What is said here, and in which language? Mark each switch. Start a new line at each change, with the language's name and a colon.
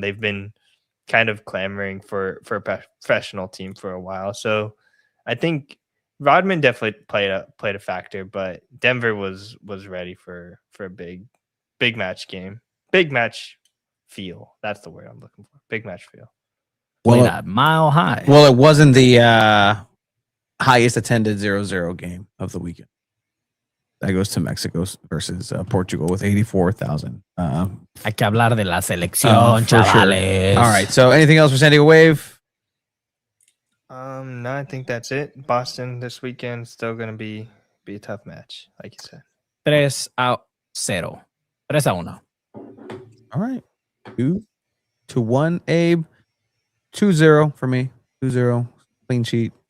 English: They've been kind of clamoring for a professional team for a while, so I think Rodman definitely played a factor, but Denver was ready for a big match game, big match feel. That's the word I'm looking for. Big match feel. Well, that mile high. Well, it wasn't the highest attended 0-0 game of the weekend. That goes to Mexico versus Portugal with 84,000.
Spanish: Hay que hablar de la selección, chavales.
English: Sure. All right. So, anything else for San Diego Wave? No, I think that's it. Boston this weekend still going to be a tough match, like you said. 3-0. 3-1. All right. 2-1, Abe. 2-0 for me. 2-0. Clean sheet.